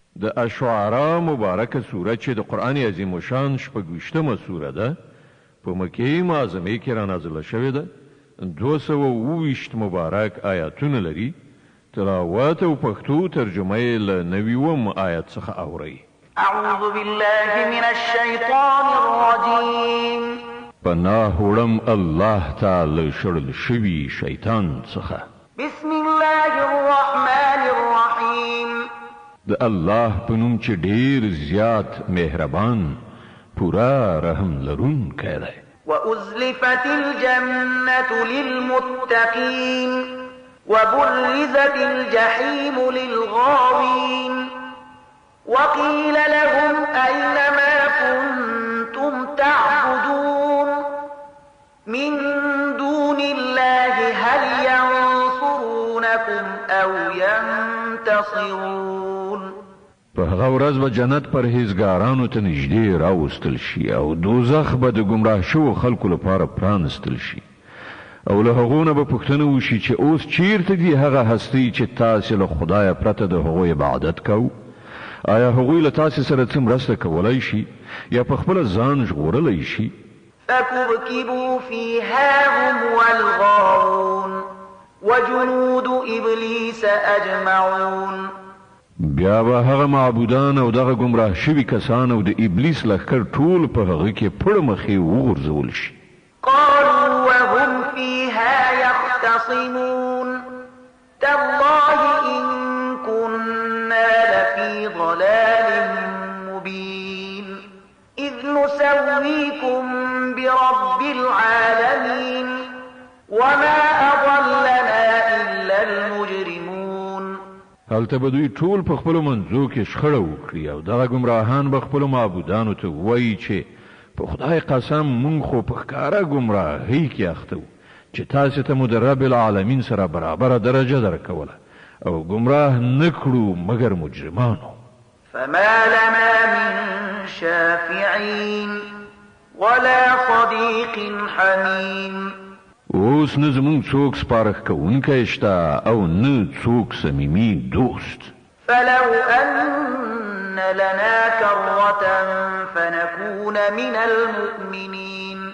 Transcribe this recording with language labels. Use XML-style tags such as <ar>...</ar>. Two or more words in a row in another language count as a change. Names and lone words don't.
<ps>د اشعراء مبارکه سوره چې د قرآن عظیم الشان شپږویشتمه سوره ده په مکې معظمې کې را نازله شوې ده 228 مبارک آیاتونه لري تلاوت او پښتو ترجمه یې له 90 آیت څخه اورئ</ps> <ar>اعوذ بالله من الشیطان الرجیم</ar> <ps>پناه وړم الله تعالی شړل شوي شیطان څخه</ps> <ar>بسم الله الرحمن الرحیم</ar> <ps>د الله په نوم چې ډیر زیات مهربان پورا رحم لرونکی دی</ps> <ar>وأزلفت الجنة للمتقين وبرزت الجحيم للغاوين وقيل لهم أين ما كنتم تعبدون من دون الله هل ينصرونكم أو ينتصرون</ar> <ps>په هغه ورځ به جنت پرهیزګارانو ته نږدې راوستل شي او دوزخ به د ګمراه شوو خلکو لپاره پرانستل شي او له هغو نه به پوښتنه وشي چې اوس چیرته دي هغه هستۍ چې تاسې له خدایه پرته د هغوی عبادت کوو آیا هغوی له تاسې سره څه مرسته کولی شي یا په خپله ځان ژغورلی شي</ps> <ar>فكبكبوا فيها هم والغاوون وجنود إبليس أجمعون</ar> <ps>بیا به هغه معبودان او دغه گمراه شوي کسان او د ابلیس لښکر ټول په هغه کې پړه مخې وغورځول شي</ps> <ar>قالوا وهم فيها يختصمون تالله إن كنا لفي ضلال مبين إذ نسويكم برب العالمين وما أضلنا إلا المجرمون</ar> <ps>هلته به دوی ټول په خپلو منځو کې شخړه وکړي او دغه ګمراهان به خپلو معبودانو ته ووایي چې په خدای قسم مونږ خو په ښکاره ګمراهۍ کې اخته وو چې تاسې ته مو د</ps> <ar>رب العالمین</ar> <ps>سره برابره درجه درکوله او ګمراه نه کړو مګر مجرمانو</ps> <ar>فما لنا من شافعين ولا صديق حميم</ar> <ps>اوس نه زمونږ څوک سپارښ کوونکی شته او نه څوک صمیمي دوست</ps> <ar>فلو أن لنا كرة فنكون من المؤمنين</ar>